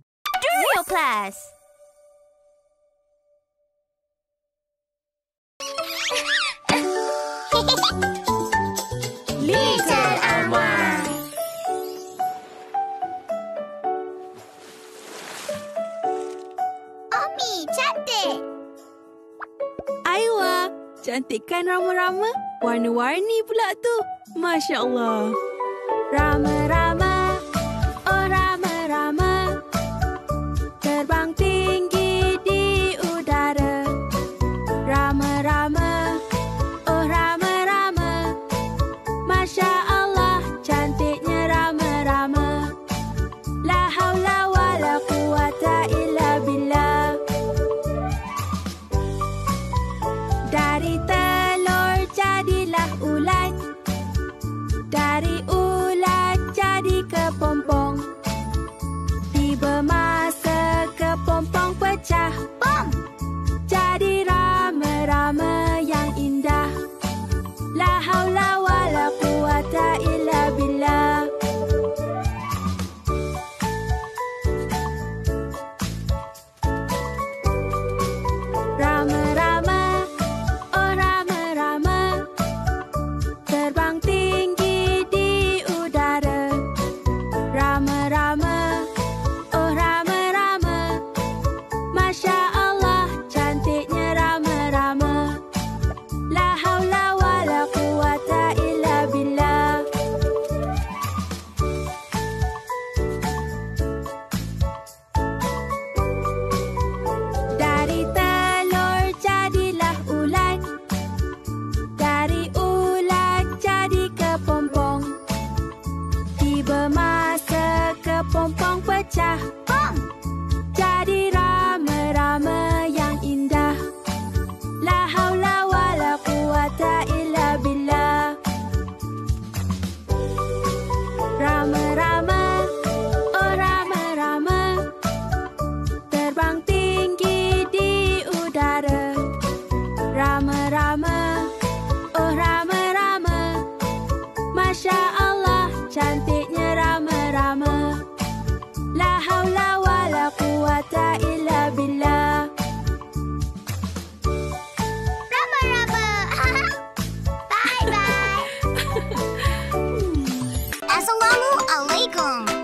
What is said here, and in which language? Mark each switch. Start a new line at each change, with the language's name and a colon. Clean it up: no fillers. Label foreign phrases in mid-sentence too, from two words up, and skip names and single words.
English: Real class. Little Amar.
Malay: Omi, cantik. Aiwa, cantik kan rama-rama? Warna-warni pula tu.
Arabic: ما شاء الله.
Malay: Rama-rama, oh rama-rama, terbang tinggi di udara. Rama-rama, oh rama-rama,
Arabic: ما شاء الله,
Malay: cantiknya rama-rama.
Arabic: لا حول ولا قوة إلا بالله.
Malay: Dari telur jadilah ulat, dari ulat jadi kepompong. Tiba masa kepompong pecah, Bom. jadi rama-rama yang indah.
Arabic: لا حول ولا قوة إلا بالله.
Malay: Rama-rama, oh rama-rama, terbang tinggi di udara. Rama-rama, oh rama-rama,
Arabic: ما شاء الله,
Malay: cantiknya rama-rama.
Arabic: لا حول ولا قوة إلا بالله.
Malay: Dari telur jadilah ulat, dari ulat jadi kepompong. Tiba masa kepompong pecah, Bom. jadi rama-rama yang indah.
Arabic: لا حول ولا قوة إلا بالله.
Malay: Rama-rama, oh rama-rama, terbang tinggi di udara. Rama-rama, oh rama-rama,
Arabic: ما شاء الله,
Malay: cantiknya rama-rama.
Arabic: لا حول ولا قوة إلا بالله.
Malay: Raba-raba. Bye-bye. Assalamualaikum.